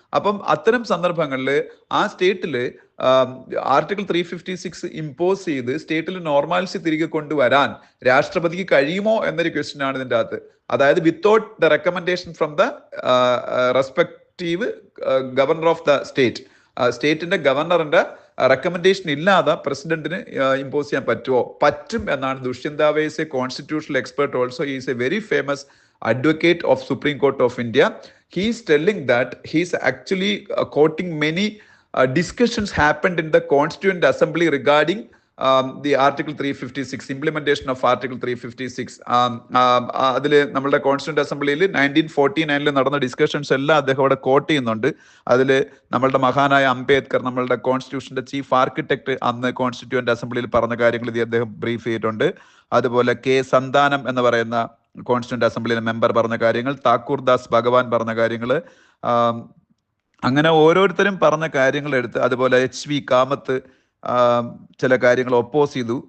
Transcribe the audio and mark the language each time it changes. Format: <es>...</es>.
<ml>അപ്പം അത്തരം സന്ദർഭങ്ങളിൽ ആ സ്റ്റേറ്റിൽ ആർട്ടിക്കിൾ 356 ഇമ്പോസ് ചെയ്ത് സ്റ്റേറ്റിൽ നോർമാലിറ്റി തിരികെ കൊണ്ടുവരാൻ രാഷ്ട്രപതിക്ക് കഴിയുമോ എന്നൊരു ക്വസ്റ്റ്യൻ ആണ് ഇതിൻ്റെ അകത്ത്. അതായത്</ml> <en>without the recommendation from the respective governor of the state,</en> <ml>സ്റ്റേറ്റിന്റെ ഗവർണറിന്റെ റെക്കമെൻഡേഷൻ ഇല്ലാതെ പ്രസിഡന്റിന് ഇമ്പോസ് ചെയ്യാൻ പറ്റും എന്നാണ് Dushyant Dave.</ml> <en>Is a constitutional expert also. He is a very famous advocate of Supreme Court of India. He is telling that he is actually quoting many discussions happened in the Constituent Assembly regarding the Article 356, implementation of Article 356.</en> <ml>അതിൽ നമ്മളുടെ constituent അസംബ്ലിയിൽ 1949 നടന്ന discussions എല്ലാം അദ്ദേഹം അവിടെ coat ചെയ്യുന്നുണ്ട്. അതിൽ നമ്മളുടെ മഹാനായ അംബേദ്കർ, നമ്മളുടെ കോൺസ്റ്റിറ്റ്യൂഷന്റെ ചീഫ് ആർക്കിടെക്ട്, അന്ന് കോൺസ്റ്റിറ്റ്യൂന്റ് അസംബ്ലിയിൽ പറഞ്ഞ കാര്യങ്ങൾ ഇത് അദ്ദേഹം ബ്രീഫ് ചെയ്തിട്ടുണ്ട്. അതുപോലെ K. സന്താനം എന്ന് പറയുന്ന കോൺസ്റ്റിറ്റ്യൂന്റ് അസംബ്ലിയിലെ മെമ്പർ പറഞ്ഞ കാര്യങ്ങൾ, താക്കൂർ ദാസ് ഭഗവാൻ പറഞ്ഞ കാര്യങ്ങൾ, അങ്ങനെ ഓരോരുത്തരും പറഞ്ഞ കാര്യങ്ങൾ എടുത്ത്, അതുപോലെ HV കാമത്ത് ചില കാര്യങ്ങൾ ഒപ്പോസ് ചെയ്തു.</ml>